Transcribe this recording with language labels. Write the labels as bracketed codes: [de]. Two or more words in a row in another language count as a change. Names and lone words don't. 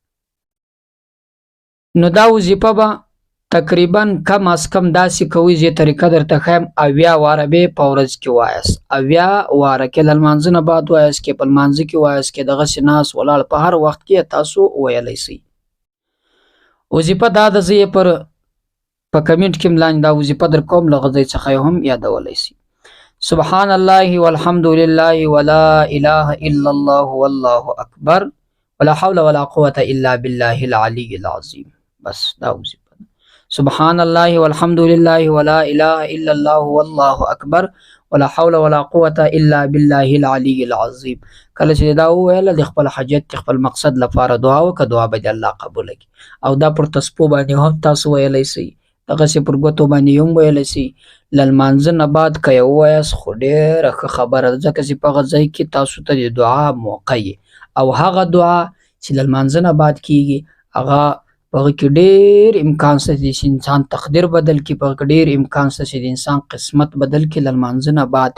[ps] نو دا وظیفه به تقریبا کم از کم داسې کوئ، زه طریقه درته ښایم، 80 واره به په ورځ کې وایاست، 80 واره کې له لمانځه نه بعد وایاست، کې په لمانځه کې وایاست، کې دغسې ناست ولاړ په هر وخت کې تاسو ویلی سئ. وظیفه دا ده، زه یې په کمنټ کې لاندې دا وظیفه در کوم، له غځی څخه یې هم یادولی سئ. [ar] سبحان الله والحمد لله ولا اله الا الله والله اکبر ولا حول ولا قوة الا بالله العلی العظیم. [ps] بس دا وظیفه. [ar] سبحان الله والحمد لله ولا اله الا الله والله اکبر ولا حول ولا قوه الا بالله العلي العظیم. [ps] کله چې دا وویل د خپل حاجت خپل مقصد لپاره دعا وکړه، دعا به الله قبول کړي. او دا پر تسبو باندې هم تاسو ویلی سئ، دغه سي پر ګوتو باندې هم ویلی سئ. لمانځه نه بعد که یې ووایاست خو ډېره ښه خبره ده، ځکه چې په هغه ځای کې تاسو ته د دعا موقع یي، او هغه دعا چې له لمانځه نه بعد کیږي هغه په هغه کې ډېر امکان شته چې انسان تقدیر بدل کړي، په هغه کې ډېر امکان شته چې د انسان قسمت بدل کړي له لمانځه نه بعد.